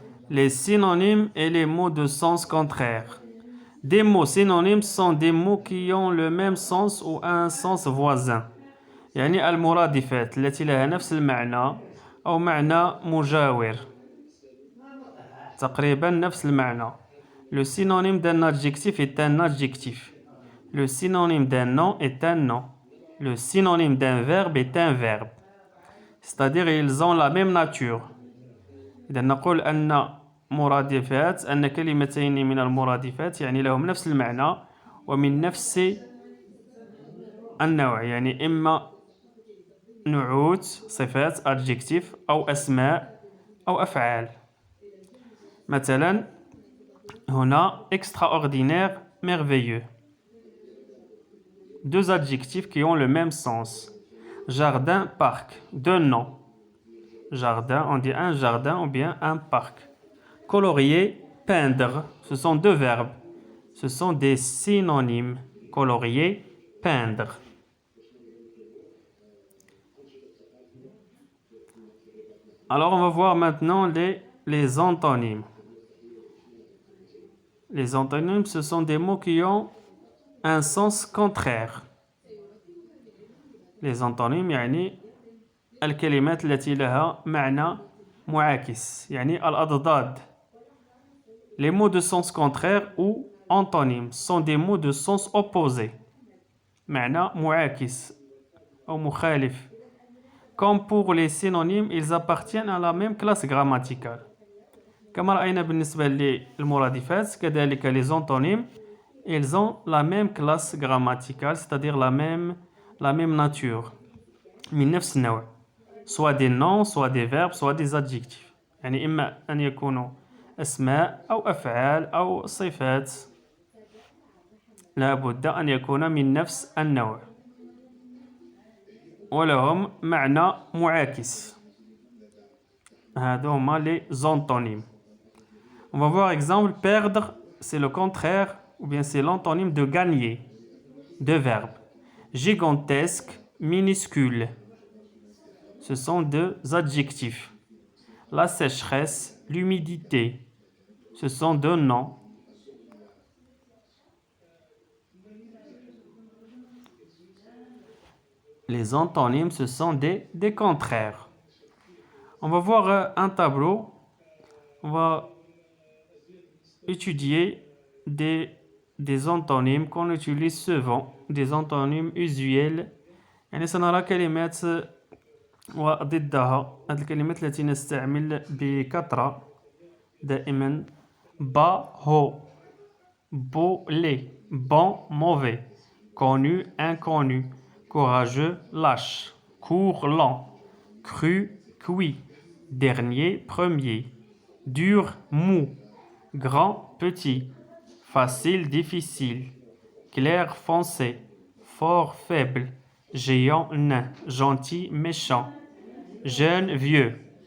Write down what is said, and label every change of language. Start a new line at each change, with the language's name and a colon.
French: Les synonymes et les mots de sens contraire. Des mots synonymes sont des mots qui ont le même sens ou un sens voisin.
Arabic: يعني المرادفات التي لها نفس المعنى أو معنى مجاور. تقريبا نفس المعنى.
French: Le synonyme d'un adjectif est un adjectif. Le synonyme d'un nom est un nom. Le synonyme d'un verbe est un verbe. C'est-à-dire ils ont la même nature.
Arabic: إذا نقول أن مرادفات أن كلمتين من المرادفات يعني لهم نفس المعنى ومن نفس النوع، يعني إما نعوت صفات adjectif أو أسماء أو أفعال. مثلا هنا
French: extraordinaire, merveilleux. Deux adjectifs qui ont le même sens. Jardin, parc. Deux noms. Jardin, on dit un jardin ou bien un parc. Colorier, peindre. Ce sont deux verbes. Ce sont des synonymes. Colorier, peindre. Alors, on va voir maintenant les antonymes. Les antonymes, ce sont des mots qui ont un sens contraire.
Arabic: Les antonymes يعني الكلمات التي لها معنى معاكس يعني الأضداد.
French: Les mots de sens contraire ou antonymes sont des mots de sens opposé.
Arabic: معنى معاكس أو مخالف.
French: Comme pour les synonymes, ils appartiennent à la même classe grammaticale.
Arabic: كما رأينا بالنسبة للمرادفات كذلك
French: les antonymes, ils ont la même classe grammaticale, c'est-à-dire la même nature.
Arabic: من نفس النوع.
French: Soit des noms, soit des verbes, soit des adjectifs.
Arabic: يعني إما أن يكونوا أسماء أو أفعال أو صفات. لا بد أن يكون من نفس النوع. ولهم معنى معاكس. هادو هما
French: les antonymes. On va voir exemple, perdre, c'est le contraire, ou bien c'est l'antonyme de gagner. Deux verbes. Gigantesque, minuscule. Ce sont deux adjectifs. La sécheresse, l'humidité. Ce sont deux noms. Les antonymes, ce sont des contraires. On va voir un tableau. On va étudier des antonymes qu'on utilise souvent, des antonymes usuels.
Arabic: يعني سنرى كلمات وضدها. هذه الكلمات التي نستعمل بكثرة دائما.
French: bas, haut, beau, laid, bon, mauvais, connu, inconnu, courageux, lâche, court, lent, cru, cuit, dernier, premier, dur, mou, grand, petit, facile, difficile, clair, foncé, fort, faible, géant, nain, gentil, méchant, jeune, vieux.